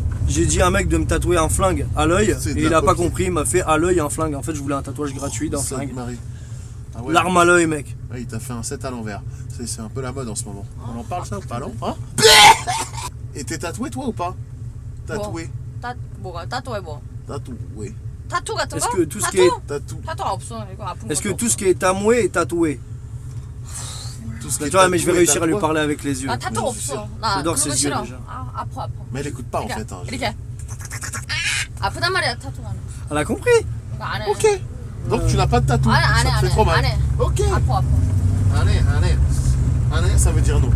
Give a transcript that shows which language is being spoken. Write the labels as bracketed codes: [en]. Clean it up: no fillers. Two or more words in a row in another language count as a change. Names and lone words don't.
[fr] J'ai dit à un mec de me tatouer un flingue à l'œil et il a pas compris, il m'a fait à l'œil un flingue. En fait, je voulais un tatouage gratuit d'un flingue. Ah ouais. L'arme à l'œil, mec. Ouais, il t'a fait un 7 à l'envers. C'est un peu la mode en ce moment. On en parle ça ou pas, non? Hein? Et t'es tatoué toi ou pas? Tatoué. [ko] 뭐가? 따뚜해 뭐? [fr] Tatoué. [ko] 타투 같은 거? [fr] Est-ce que tout ce qui est [ko] 타투가 없어. 이거 아픈 [fr] Est-ce que tout ce qui est tamoué est tatoué? Tu vois, mais je vais réussir à lui parler avec les yeux. [ko] 아 타투 없어. 나 [fr] J'adore [ko] 그런 [fr] ses [ko] 거 [fr] yeux [ko] 싫어. [fr] déjà. [ko] 아 아파. [fr] Mais elle écoute pas en fait. Hein, [ko] 이렇게. 아프단 말이야 타투가. [fr] Elle a compris? [ko] 이거 안 해. [fr] Ok. Donc tu n'as pas de tatou. [ko] 안 [fr] Ça te fait trop mal. [ko] 안 해. [fr] Ok. [ko] 아파. [fr] Allez, ça veut dire non.